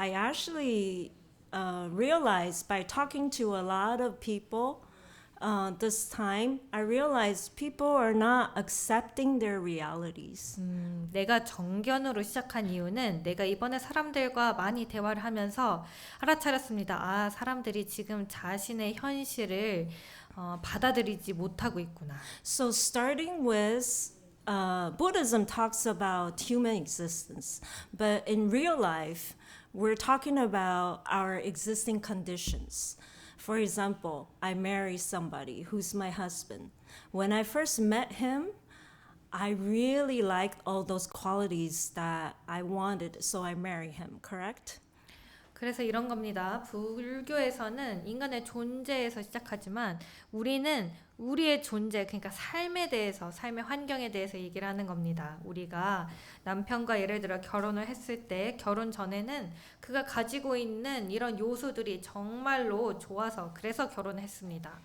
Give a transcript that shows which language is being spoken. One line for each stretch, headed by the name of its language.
English: I actually realized by talking to a lot of people this time, I realized people are not accepting their realities.
Korean: 내가 정견으로 시작한 이유는 내가 이번에 사람들과 많이 대화를 하면서 알아차렸습니다. 사람들이 지금 자신의 현실을 받아들이지 못하고 있구나.
English: So starting with Buddhism talks about human existence, but in real life, we're talking about our existing conditions. For example, I marry somebody who's my husband. When I first met him, I really liked all those qualities that I wanted, so I marry him, correct?
Korean: 그래서 이런 겁니다. 불교에서는 인간의 존재에서 시작하지만 우리는 우리의 존재, 그러니까 삶에 대해서, 삶의 환경에 대해서 얘기를 하는 겁니다. 우리가 남편과 예를 들어 결혼을 했을 때 결혼 전에는 그가 가지고 있는 이런 요소들이 정말로 좋아서 그래서 결혼했습니다.